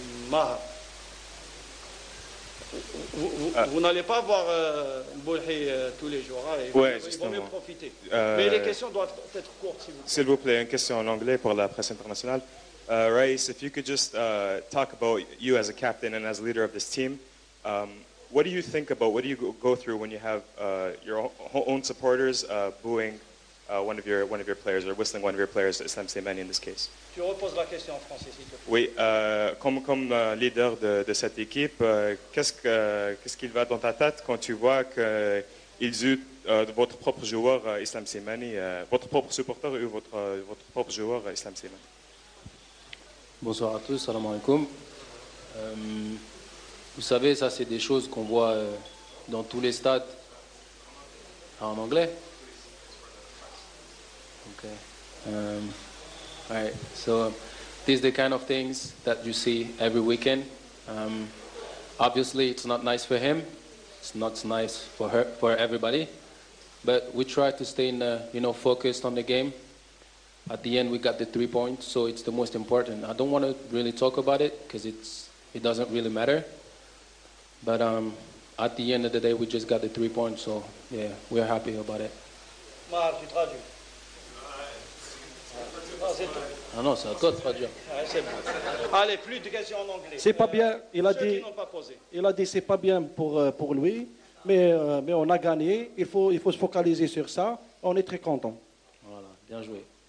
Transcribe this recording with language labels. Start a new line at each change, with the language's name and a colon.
French: Maha. Vous n'allez pas voir Boulhi tous les jours, hein, il vaut mieux profiter. Mais les questions doivent être courtes, s'il vous plaît. Une question en anglais pour la presse internationale.
English: Raïs, if you could just talk about you as a captain and as a leader of this team, what do you think about, what do you go through when you have your own supporters booing one of your players or whistling one of your players, Islam Slimani in this case?
French: Tu reposes la question en français, s'il te plaît. Oui, comme leader de cette équipe, qu'est-ce qu'il va dans ta tête quand tu vois qu'ils eut votre propre joueur Islam Slimani, votre propre supporter ou votre propre joueur Islam Slimani? Bonsoir à tous,
Arabic: salam alaikum.
French: Vous savez, ça c'est des choses qu'on voit dans tous les stades. En anglais?
English: Okay. All right. So these are the kind of things that you see every weekend. Obviously, it's not nice for him. It's not nice for her, for everybody. But we try to stay focused on the game. At the end, we got the 3 points, so it's the most important. I don't want to really talk about it because it doesn't really matter. But at the end of the day, we just got the 3 points, so yeah, we're happy about it.
French: Mar, tu traduis. Ah non, c'est à toi de traduire. C'est bon. Allez, plus de questions en anglais. C'est pas bien, il a dit c'est pas bien pour lui, mais on a gagné, il faut se focaliser sur ça, on est très content. Voilà, bien joué.